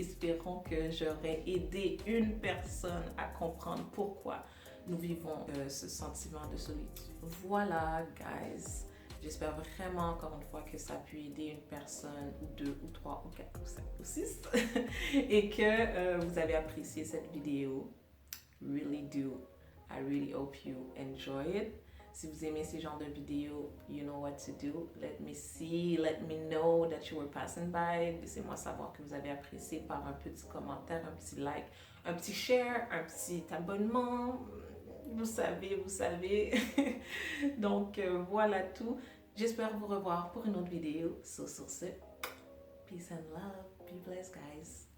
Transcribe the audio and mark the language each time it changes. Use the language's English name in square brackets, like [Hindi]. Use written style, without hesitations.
[French] Espérons que j'aurai aidé une personne à comprendre pourquoi nous vivons ce sentiment de solitude. Voilà, guys. J'espère vraiment encore une fois que ça a pu aider une personne ou deux ou trois ou quatre ou cinq ou six et que vous avez apprécié cette vidéo. [English] Really do. I really hope you enjoy it. [French] Si vous aimez ce genre de vidéos, [English] you know what to do. Let me see, let me know that you were passing by. [French] Laissez-moi savoir que vous avez apprécié par un petit commentaire, un petit like, un petit share, un petit abonnement. Vous savez, vous savez. Donc, voilà tout. J'espère vous revoir pour une autre vidéo. So, sur ce, [English] peace and love. Be blessed, guys.